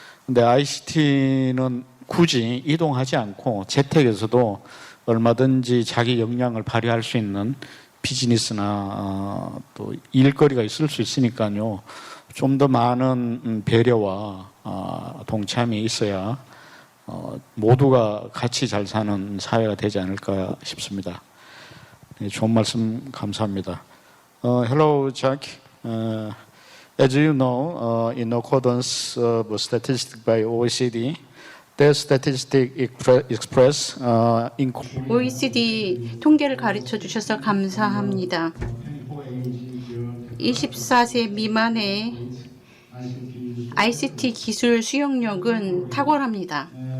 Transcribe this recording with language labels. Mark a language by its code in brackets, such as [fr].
[ko] 근데 ICT는 굳이 이동하지 않고 재택에서도 얼마든지 자기 역량을 발휘할 수 있는 비즈니스나 또 일거리가 있을 수 있으니까요. 좀 더 많은 배려와 동참이 있어야 모두가 같이 잘 사는 사회가 되지 않을까 싶습니다. 네, 좋은 말씀 감사합니다. [en] Hello, Jack. As you know, in accordance with statistics by OECD, their statistic express [ko] OECD 통계를 가르쳐 주셔서 감사합니다. 24세 미만의 ICT 기술 수용력은 탁월합니다.